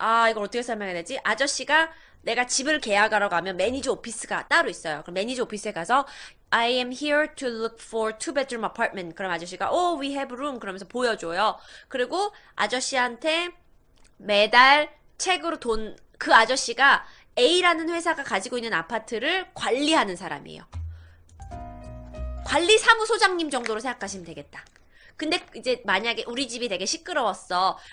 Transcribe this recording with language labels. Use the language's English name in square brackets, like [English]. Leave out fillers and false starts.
[Korean] 이걸 어떻게 설명해야 되지? 아저씨가 내가 집을 계약하러 가면 매니저 오피스가 따로 있어요. 그럼 매니저 오피스에 가서 [English] I am here to look for two bedroom apartment. [Korean] 그럼 아저씨가 [English] we have room [Korean] 그러면서 보여줘요. 그리고 아저씨한테 매달 책으로 그 아저씨가 A라는 회사가 가지고 있는 아파트를 관리하는 사람이에요. 관리사무소장님 정도로 생각하시면 되겠다. 근데 이제 만약에 우리 집이 되게 시끄러웠어.